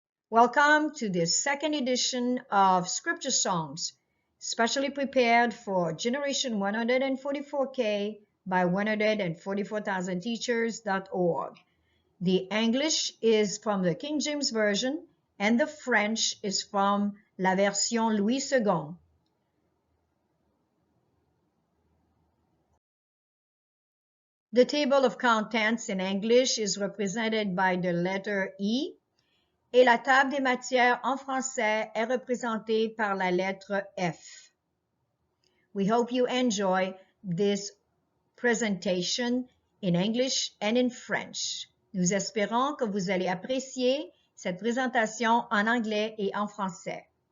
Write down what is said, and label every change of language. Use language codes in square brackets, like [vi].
[en] Welcome to this second edition of Scripture Songs, specially prepared for Generation 144K by 144,000teachers.org. The English is from the King James Version and the French is from La Version Louis II. The table of contents in English is represented by the letter E, [fr] et la table des matières en français est représentée par la lettre F. [en] We hope you enjoy this presentation in English and in French. [fr] Nous espérons que vous allez apprécier cette présentation en anglais et en français.